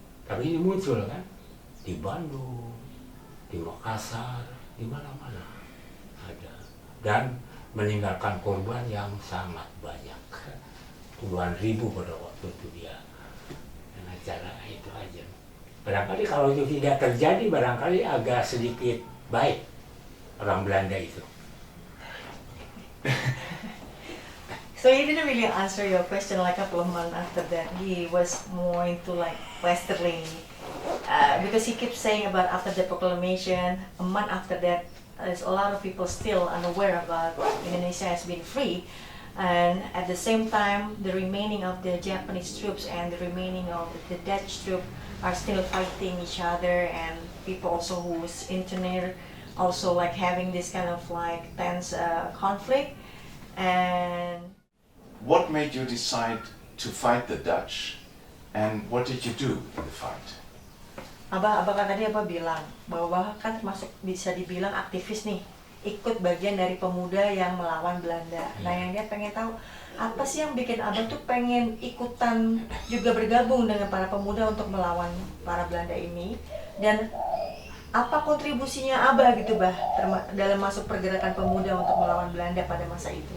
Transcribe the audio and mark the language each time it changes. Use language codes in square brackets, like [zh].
[id] Tapi ini muncul kan di Bandung, di Makassar, di mana-mana ada, dan meninggalkan korban yang sangat banyak, puluhan ribu pada waktu itu dia. Dengan cara itu aja. Barangkali kalau itu tidak terjadi, barangkali agak sedikit baik orang Belanda itu. [en] So he didn't really answer your question. Like a couple of months after that, he was more into like Westerling, because he keeps saying about after the proclamation, a month after that, there's a lot of people still unaware about Indonesia has been free, and at the same time, the remaining of the Japanese troops and the remaining of the Dutch troops are still fighting each other, and people also who was interned also like having this kind of like tense conflict. And What made you decide to fight the Dutch, and what did you do in the fight? [id] Abah kan tadi bilang bahwa kan termasuk bisa dibilang aktivis nih, ikut bagian dari pemuda yang melawan Belanda. Nah yang dia pengen tahu apa sih yang bikin Abah tuh pengen ikutan juga bergabung dengan para pemuda untuk melawan para Belanda ini, dan apa kontribusinya Abah gitu Bah dalam masuk pergerakan pemuda untuk melawan Belanda pada masa itu?